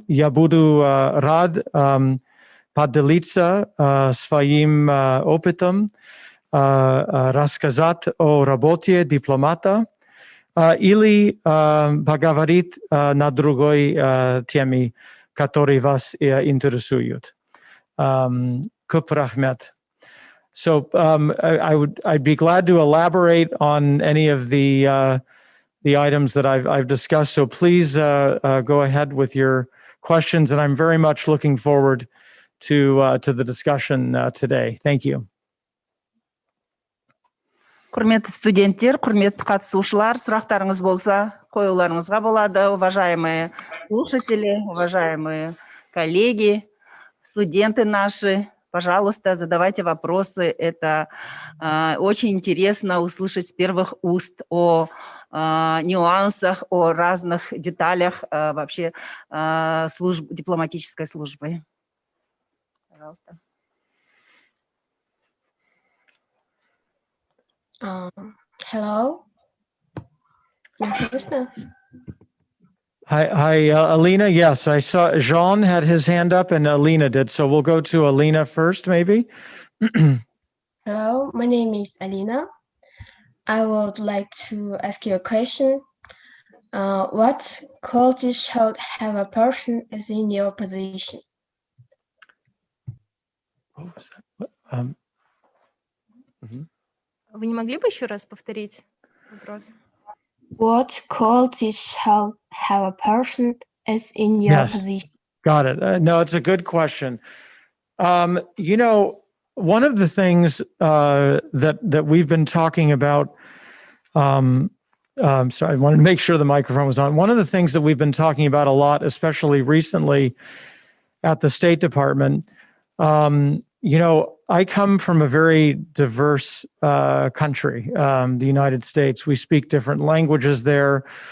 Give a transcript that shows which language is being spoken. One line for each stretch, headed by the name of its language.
Russian: Я буду рад поделиться своим опытом, рассказать о работе дипломата или поговорить на другой теме, которые вас интересуют. Купр Ахмед.
English: So I'd be glad to elaborate on any of the items that I've discussed. So please go ahead with your questions, and I'm very much looking forward to the discussion today. Thank you.
Kazakh: Құрметті студенттер, құрметті қатысушылар, сұрақтарыңыз болса, қоюларыңызға болады.
Russian: Уважаемые слушатели, уважаемые коллеги, студенты наши, пожалуйста, задавайте вопросы. Это очень интересно услышать с первых уст о нюансах, о разных деталях вообще дипломатической службы. Пожалуйста.
English: Hello. Hi, Alina. Yes, I saw Jean had his hand up and Alina did. So we'll go to Alina first, maybe. Hello, my name is Alina. I would like to ask you a question. What qualities should have a person as in your position? What was that?
Russian: Вы не могли бы еще раз повторить вопрос?
English: What qualities should have a person as in your Yes. position? Got it. No, it's a good question. You know, one of the things that we've been talking about, sorry, I wanted to make sure the microphone was on. One of the things that we've been talking about a lot, especially recently at the State Department, you know, I come from a very diverse country, the United States. We speak different languages there.